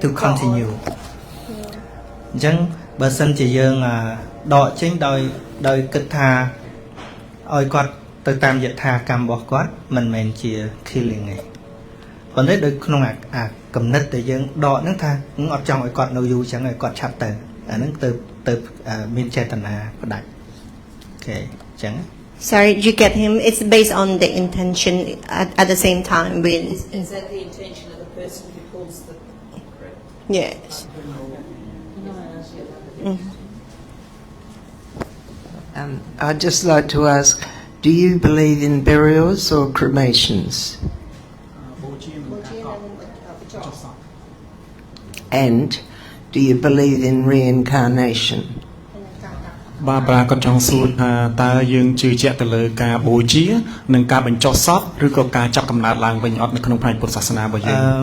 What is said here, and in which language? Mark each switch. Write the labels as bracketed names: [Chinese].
[English] to continue [Khmer] អញ្ចឹងបើសិនជាយើងដកចេញដោយគិតថាឲ្យគាត់ទៅតាមយថាកម្មរបស់គាត់មិនមែនជា killing ទេប៉ុន្តែដោយក្នុងអាកំណត់ដែលយើងដកហ្នឹងថាអត់ចង់ឲ្យគាត់នៅយូរអញ្ចឹងឲ្យគាត់ឆាប់ទៅអាហ្នឹងទៅមានចេតនាផ្ដាច់អូខេអញ្ចឹង [English] Sorry, you get him. It's based on the intention at the same time. Is that the intention of the person who calls the... Yes. I'd just like to ask, do you believe in burials or cremations? And do you believe in reincarnation? [Khmer] បាទប្រាគាត់ចង់សួរថាតើយើងជឿជាក់ទៅលើការបូជានិងការបញ្ចុះសពឬក៏ការចាប់កំណើតឡើងវិញអត់នៅក្នុងផ្នែកពុទ្ធសាសនារបស់យើង